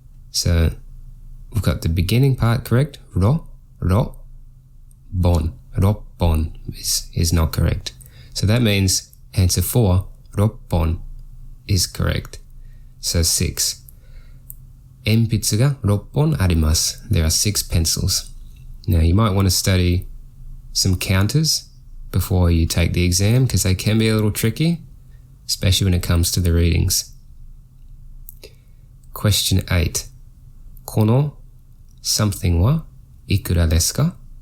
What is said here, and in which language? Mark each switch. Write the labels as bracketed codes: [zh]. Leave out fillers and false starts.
[en] So we've got the beginning part correct, ro, bon. Ropon is not correct. So that means answer 4, ropon, is correct. So 6. [ja] Enpitsu ga 6本あります. [en] There are 6 pencils. Now you might want to study some counters before you take the exam because they can be a little tricky, especially when it comes to the readings. Question 8. [ja] この something は ikura desu ka?